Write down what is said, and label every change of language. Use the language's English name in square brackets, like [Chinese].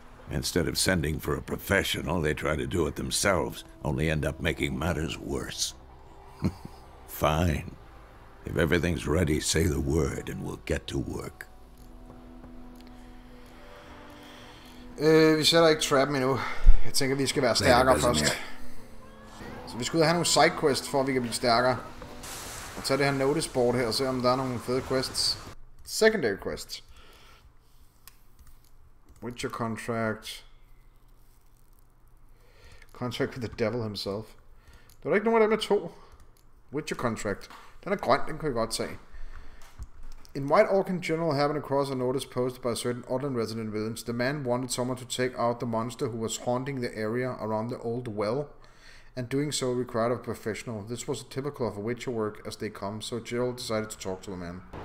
[English] Instead of sending for a professional, they try to do it themselves, only end up making matters worse. Fine. If everything's ready, say the word, and we'll get to work. [Danish] Vi sætter ikke trappen endnu. Jeg tænker, vi skal være stærkere først. Så vi skal ud og have nogle sidequests, for at vi kan blive stærkere. Og tage det her notice board her, og se om der er nogle fede quests. [English] Secondary quests. Witcher contract. Contract with the devil himself. [Danish] Der er ikke nogen af dem, der to. Witcher contract. Den er grøn, den kan jeg godt tage. [English] In White Orc in general happened across a notice posted by a certain Outland resident village. The man wanted someone to take out the monster who was haunting the area around the old well, and doing so required a professional. This was typical of a Witcher work as they come, so Gerald decided to talk to the man.